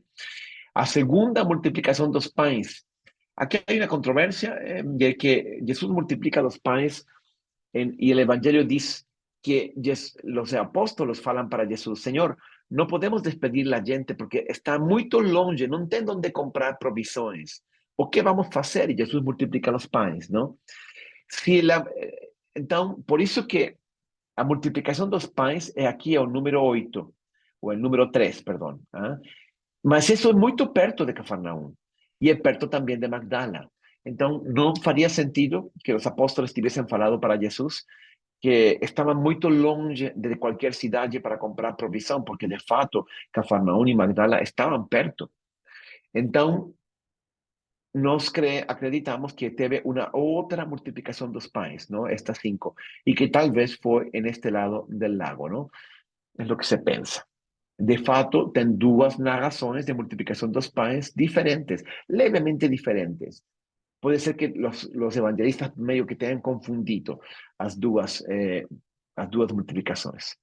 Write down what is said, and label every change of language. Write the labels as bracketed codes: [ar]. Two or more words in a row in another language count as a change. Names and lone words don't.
[es] A segunda multiplicación de los panes. Aquí hay una controversia, de que Jesús multiplica los panes y el Evangelio dice que los apóstolos falan para Jesús, Señor, no podemos despedir la gente porque está muy longe, [pt] no tem onde comprar [es] provisiones. [pt] O que [es] vamos a hacer? Y Jesús multiplica los panes, ¿no? Entonces, por eso que [pt] a multiplicación dos pães é aqui o número 8, ou [es] el número 3, [pt] perdão. Mas isso é muito perto de Cafarnaum, e é perto também de Magdala. Então, não faria sentido que os apóstolos tivessem falado para Jesus que estavam muito longe de qualquer cidade para comprar provisão, porque de fato Cafarnaum e Magdala estavam perto. Então, nós acreditamos que teve [es] una otra multiplicación de los panes, ¿no? Estas 5, y que tal vez fue en este lado del lago, ¿no? Es lo que se piensa. [pt] De fato, [es] ten dos narraciones de multiplicación de los panes diferentes, levemente diferentes. Puede ser que los evangelistas medio que tengan confundido las dos multiplicaciones.